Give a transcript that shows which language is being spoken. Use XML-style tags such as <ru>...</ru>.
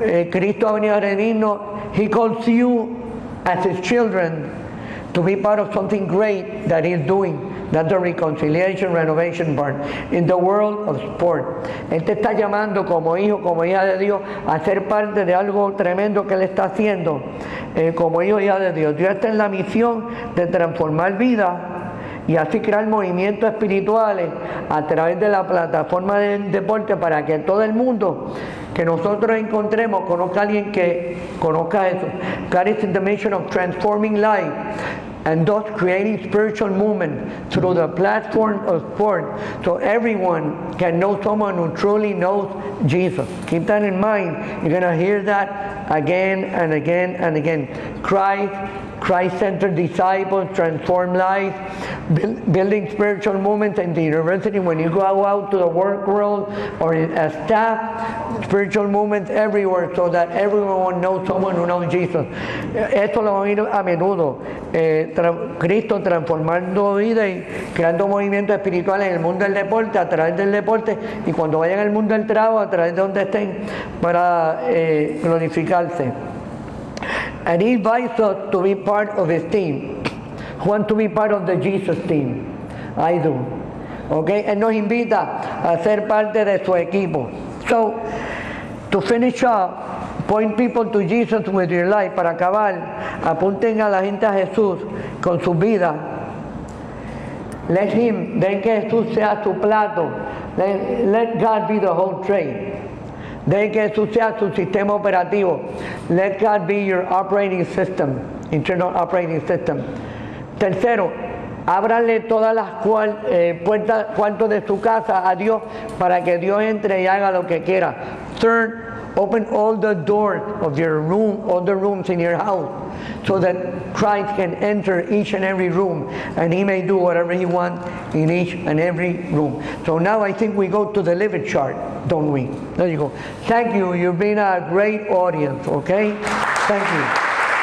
<es>Cristo ha venido a redimirnos.</es> <en>He calls you as His children to be part of something great that He's doing. That's the reconciliation, renovation part. In the world of sport.</en> <es>Él te está llamando como hijo, como hija de Dios, a ser parte de algo tremendo que Él está haciendo como hijo, hija de Dios. Dios está en la misión de transformar vidas y así crear movimientos espirituales a través de la plataforma del deporte para que todo el mundo que nosotros encontremos conozca a alguien que conozca eso.</es> <en>God is in the mission of transforming life and thus creating spiritual movement through the platform of sport so everyone can know someone who truly knows Jesus. Keep that in mind. You're going to hear that again and again and again. Christ-centered disciples, transform lives, building spiritual movements in the university. When you go out to the work world or as staff, spiritual movements everywhere so that everyone knows someone who knows Jesus.</en> <es>Esto lo vamos a ir a menudo. Cristo transformando vidas y creando movimientos espirituales en el mundo del deporte, a través del deporte, y cuando vayan al mundo del trabajo, a través de donde estén, para glorificarse.</es> <en>And he invites us to be part of his team. Who want to be part of the Jesus team? I do. Okay?</en> <es>Él nos invita a ser parte de su equipo.</es> <en>So, to finish up, point people to Jesus with your life.</en> <es>Para acabar, apunten a la gente a Jesús con su vida.</es> <en>Let him,</en> <es>den que Jesús sea su plato.</es> <en>Let God be the whole tray.</en> <es>De que Jesús sea su sistema operativo.</es> <en>Let God be your operating system, internal operating system.</en> <es>Tercero, ábrale todas las puertas, cuartos de su casa a Dios para que Dios entre y haga lo que quiera.</es> <en>Third, open all the doors of your room, all the rooms in your house, so that Christ can enter each and every room and He may do whatever He wants in each and every room. So now I think we go to the live chart, don't we? There you go. Thank you. You've been a great audience, okay? Thank you.</en>